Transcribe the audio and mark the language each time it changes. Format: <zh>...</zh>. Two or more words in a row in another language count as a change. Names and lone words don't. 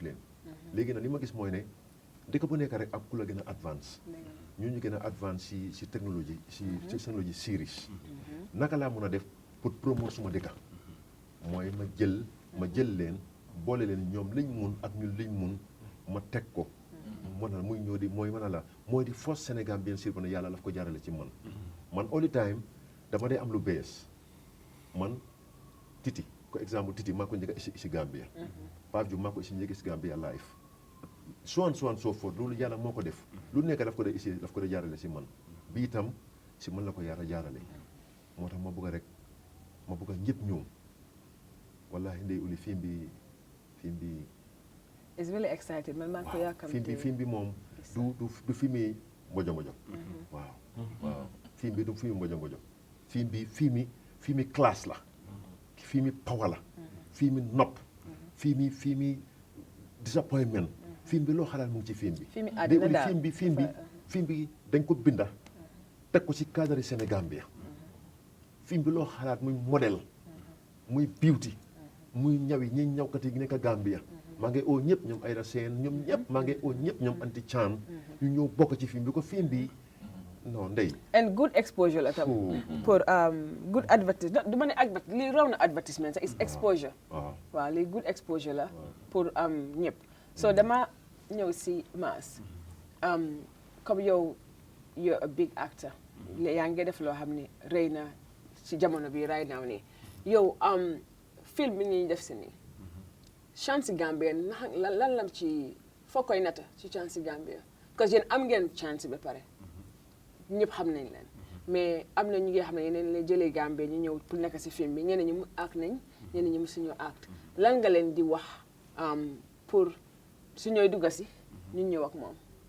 <wo>leen léegi nag li ma gis mooy ne dëkk bu nekk rek ak ku la gën a advance ñu gën a advance si technologie si technologie series naka laa mën a def</wo> <fr>pour promouvoir</fr> <wo>suma dëkka mooy ma jël leen boole leen ñoom liñ mun ak ñun liñ mun ma teg ko mën na muy ñëw di mooy mën a la mooy di force Sénégal</wo> <fr>bien sûr</fr> <wo>ne yàlla daf ko jaarale ci man</wo> <en>all the time</en> <wo>dama dee am lu bees man Titi ko exemple Titi maa ko njëkk a isi Gambia Pape Diouf maa ko isi njëkk isi Gambia live</wo> <en>so on so forth</en> <wo>loolu yàlla moo ko def lu nekk daf ko dee jaarale si man bi itam si man la ko yàlla jaarale moo tax ma bëgg a ñëpp ñëw wallahi Ndeye Oly film bi</wo> <en>it's really excited</en> <wo>man maa ngi ko yàkkamti film bi moom du filmi mbojo waaw film bi du filmi mbojo filmi classe la filmi power la filmi nopp filmi disappointment film bi loo xalaat mu ngi ci film bi film bi dañ ko binda teg ko ci cadre Sénégambia film bi loo xalaat muy modèle muy beauty muy ñawi ñi ñawkat yi nekk Gambia maa ngi oo ñëpp ñoom Aïda Sène ñoom ñëpp maa ngi oo ñëpp ñoom Anti Chan ñu ñëw bokk ci film bi ko film bi non ndey.</wo> <en>and good exposure</en> <wo>la tam. pour</wo> <en>good advertisement</en> <wo>du ma ne lii raw na advertisement sax</wo> <en>is exposure.</en> <wo>waaw lii</wo> <en>good exposure</en> <wo>la pour ñëpp. so dama ñëw si Mass comme yow</wo> <en>you're a big actor.</en> <wo>yaa ngi def loo xam ne rëy na ci jamono bi</wo> <en>right now</en> <wo>nii yow film bi ñuy def si nii chance Gambia lan la ci foo koy nata ci chance Gambia</wo> <fr>parce que</fr> <wo>yéen am ngeen chance ba pare ñëpp xam nañ leen mais am na ñu ngi xam ne yeneen la jëlee Gambia ñu ñëw pour nekk si film bi ñeneen ñi mu act nañ ñeneen ñi mu suñu act lan nga leen di wax pour su ñooy dugga si ñu ñëw ak moom.</wo>